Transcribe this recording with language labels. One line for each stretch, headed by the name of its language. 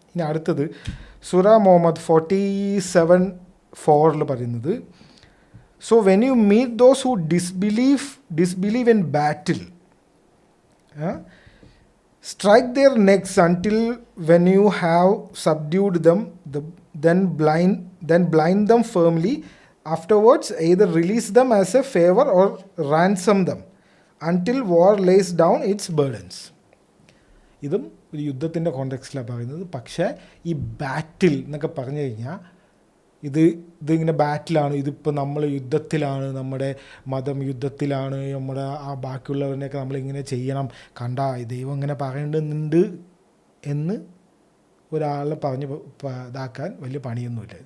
Malayalam: ഇനി അടുത്തത്
English: സൂറ മുഹമ്മദ് 47:4
Malayalam: പറയുന്നത്,
English: So when you meet those who disbelieve in battle strike their necks until when you have subdued them, then blind them firmly. Afterwards, either release them as a favor or ransom them until war lays down its burdens.
Malayalam: ഇതും ഒരു യുദ്ധത്തിൻ്റെ കോണ്ടെക്സ്റ്റിലാണ് പറയുന്നത്. പക്ഷേ ഈ ബാറ്റിൽ എന്നൊക്കെ പറഞ്ഞു കഴിഞ്ഞാൽ ഇതിങ്ങനെ ബാറ്റിലാണ്, ഇതിപ്പോൾ നമ്മൾ യുദ്ധത്തിലാണ്, നമ്മുടെ മതം യുദ്ധത്തിലാണ്, നമ്മുടെ ആ ബാക്കിയുള്ളവരിനെയൊക്കെ നമ്മളിങ്ങനെ ചെയ്യണം, കണ്ടാ ദൈവം ഇങ്ങനെ പറയേണ്ടുന്നുണ്ട് എന്ന് ഒരാളെ പറഞ്ഞ് ഇതാക്കാൻ വലിയ പണിയൊന്നുമില്ല.